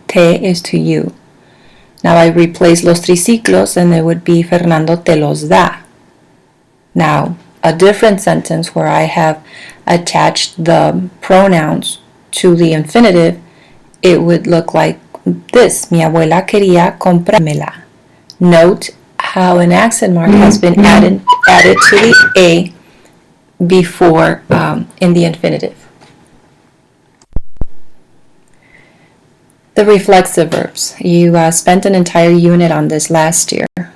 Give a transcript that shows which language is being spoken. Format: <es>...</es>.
<en>Te is to you. Now I replace</en> <es>los triciclos</es> <en>and it would be</en> <es>Fernando te los da.</es> <en>Now, a different sentence where I have attached the pronouns to the infinitive, it would look like this.</en> <es>Mi abuela quería comprármela.</es> <en>Note how an accent mark has been added to the A before in the infinitive. The reflexive verbs. You spent an entire unit on this last year.</en>